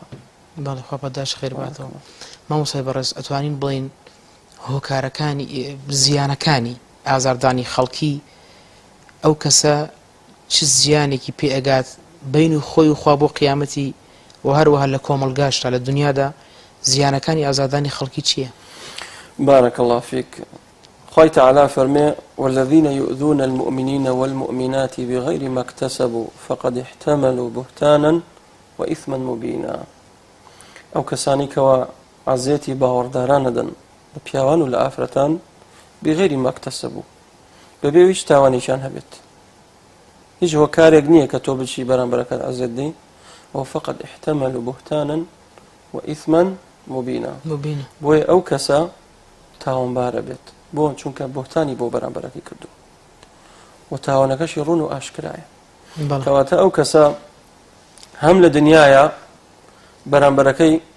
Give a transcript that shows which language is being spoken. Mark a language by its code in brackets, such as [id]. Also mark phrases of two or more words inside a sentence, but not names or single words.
[ckb] بەڵێ خوا پاداش خێر باتەوە مامۆسای بەڕێز ئەتوانین بڵین هۆکارەکانی زیانەکانی ئازاردانی خەڵکی ئەو کەسە چ زیانێکی پێ ئەگات بین و خۆی و خوا بۆ قیامەتی و هەروەها لە کۆمەڵگاشتا لە دنیادا زیانەکانی ئازادانی خەڵکی چییە؟ [ar] بارك الله فيك [ckb] خوي تعالى فرمي [ar] والذين يؤذون المؤمنين والمؤمنات بغير ما اكتسبوا فقد احتملوا بهتانا وإثما مبينا [ckb] ئەو کەسانی کەوا عەزیەتی باوەڕداران دەدەن لە پیاوان و لە ئافرەتان [ar] بغێری مەکتەسەبوو [ckb] بەبێ هیچ تاوانێکیان هەبێت هیچ هۆکارێک نییە کە تۆ بچی بەرامبەرەکەت عەزیەت دەی ئەو [ar] فەقەت احتەمەلوا بوهتانا وإثما مبینا [ckb] بۆیە ئەو کەسە تاوانبارە بێت بۆ چونکە بوهتانی بۆ بەرامبەرەکەی کردو و تاوانەکەشی ڕوون و ئاشکرایە کەواتە ئەو کەسە هەم لە دنیاە بەرامبەرەکەی